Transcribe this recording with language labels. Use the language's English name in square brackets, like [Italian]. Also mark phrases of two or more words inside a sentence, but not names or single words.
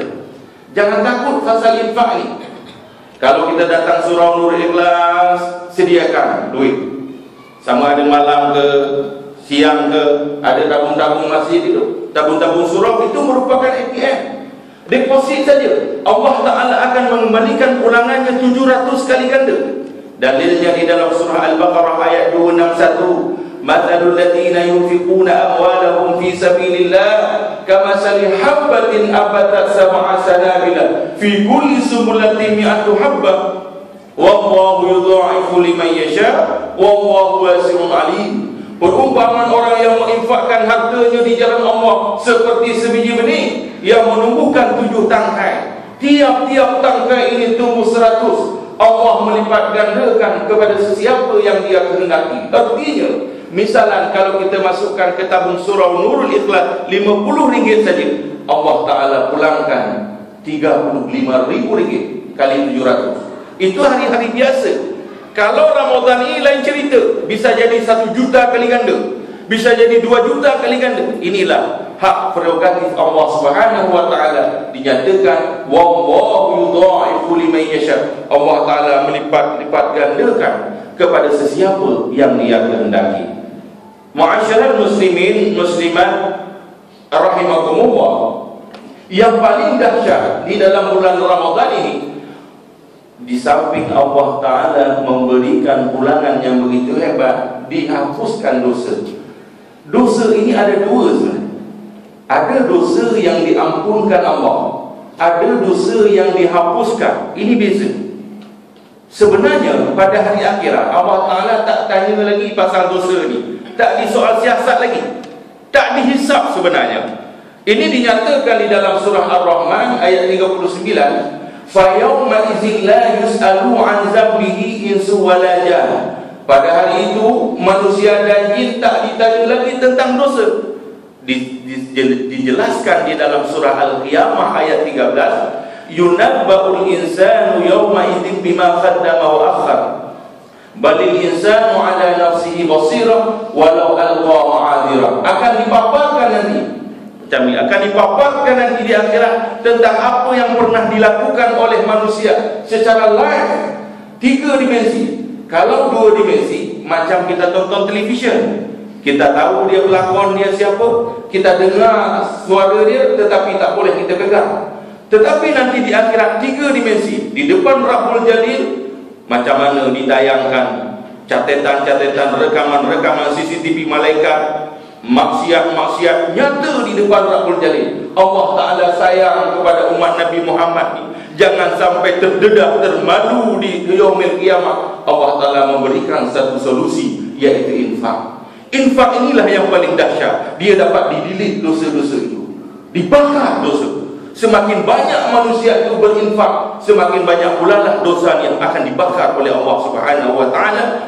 [Malay] Jangan takut pasal infak ini. Kalau kita datang surau Nur Ikhlas, sediakan duit, sama ada malam ke siang ke, ada tabung-tabung masjid itu, tabung-tabung surau itu merupakan ATM. Deposit saja, Allah Ta'ala akan mengembalikan ulangannya 700 kali ganda. Dalilnya di dalam surah Al-Baqarah ayat 261, [Arabic] مثل الذين ينفقون أموالهم في سبيل الله كمثل حبة أنبتت سبع سنابل في كل سنبلة مائة حبة والله يضاعف لمن يشاء والله واسع عليم. [Malay] Perumpamaan orang yang menginfakkan hartanya di jalan Allah seperti sebiji benih yang menumbuhkan 7 tangkai. Tiap-tiap tangkai ini tumbuh 100. Allah melipat gandakan kepada sesiapa yang dia kehendaki. Artinya, misalan kalau kita masukkan ke tabung surau Nurul Ikhlas RM50 saja, Allah Ta'ala pulangkan RM35.000 kali 700. Itu hari-hari biasa. Kalau Ramadan ini lain cerita, bisa jadi 1 juta kali ganda, bisa jadi 2 juta kali ganda. Inilah hak prerogatif Allah [Arabic] سبحانه وتعالى, [Malay] dinyatakan [Arabic] والله يضاعف لمن يشاء. [Malay] Allah Taala melipat gandakan kepada sesiapa yang Dia kehendaki. [Arabic] معاشر المسلمين المسلمات رحمكم الله, [Malay] yang paling dahsyat di dalam bulan Ramadan ini, di samping Allah Ta'ala memberikan pulangan yang begitu hebat, dihapuskan dosa. Dosa ini ada 2 sebenarnya. Ada dosa yang diampunkan Allah, ada dosa yang dihapuskan. Ini beza. Sebenarnya pada hari akhirat Allah Ta'ala tak tanya lagi pasal dosa ini, tak disoal siasat lagi, tak dihisap sebenarnya. Ini dinyatakan di dalam surah Ar-Rahman ayat 39. [Arabic] فيومئذ لا يسأل عن ذنبه إنس ولا جان. [Malay] Pada hari itu manusia dan jin tak ditanya lagi tentang dosa. Dijelaskan di dalam surah Al-Qiyamah ayat 13, [Arabic] ينبأ الإنسان يومئذ بما قدم وأخر. بل الإنسان على نفسه بصيرة ولو ألقى معاذيره. [Malay] Akan dipaparkan nanti, akan dipaparkan nanti di akhirat tentang apa yang pernah dilakukan oleh manusia secara live, 3 dimensi. Kalau 2 dimensi, macam kita tonton televisyen, kita tahu dia pelakon dia siapa, kita dengar suara dia, tetapi tak boleh kita pegang. Tetapi nanti di akhirat 3 dimensi, di depan Rabbul Jalil, macam mana ditayangkan catatan-catatan, rekaman-rekaman CCTV malaikat, maksiat-maksiat nyata di depan Rabbul Jalil. Allah Ta'ala sayang kepada umat Nabi Muhammad ni, jangan sampai terdedah, termalu di [Arabic] يوم القيامة. [Malay] Allah Ta'ala memberikan satu solusi, yaitu infak. Infak inilah yang paling dahsyat. Dia dapat didilit dosa-dosa itu, dibakar dosa. Semakin banyak manusia itu berinfak, semakin banyak pula lah dosa yang akan dibakar oleh Allah [Arabic] سبحانه وتعالى.